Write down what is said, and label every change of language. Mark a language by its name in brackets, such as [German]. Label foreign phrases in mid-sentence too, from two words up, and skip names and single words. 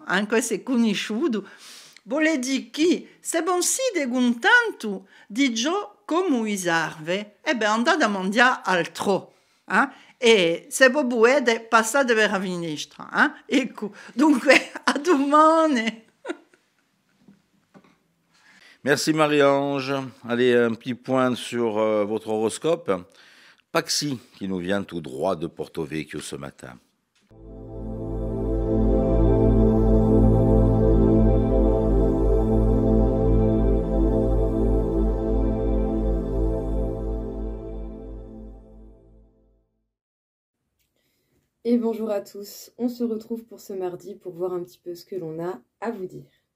[Italian] Anche se conosciuto, vuole dire che se non si deguntanto di ciò come serve, andate a mangiare altro. E se voi volete, passate per la finestra. Ecco, dunque, a domani. [French] Merci Marie-Ange. Allez, un petit point sur votre horoscope. Paxi, qui nous vient tout droit de Porto Vecchio ce matin. Et bonjour à tous, on se retrouve pour ce mardi pour voir un petit peu ce que l'on a à vous dire.